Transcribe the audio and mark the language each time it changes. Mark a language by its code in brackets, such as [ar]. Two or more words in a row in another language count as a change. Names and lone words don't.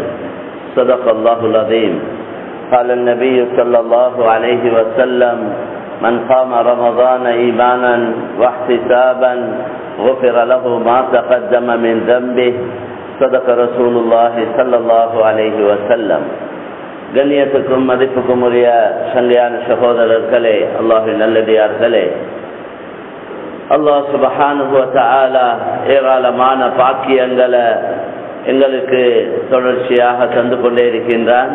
[ar] صدق الله العظيم. قال النبي صلى الله عليه وسلم: من قام رمضان إيمانا واحتسابا غفر له ما تقدم من ذنبه. صدق رسول الله صلى الله عليه وسلم. [ta] கண்ணியத்துக்கும் மதிப்புக்கும் உரிய சங்கையான சகோதரர்களே, அல்லாஹ்வின் நல்லடியார்களே, [ar] الله سبحانه وتعالى [ta] ஏராளமான பாக்கியங்களை எங்களுக்கு தொடர்ச்சியாக தந்து கொண்டே இருக்கின்றான்.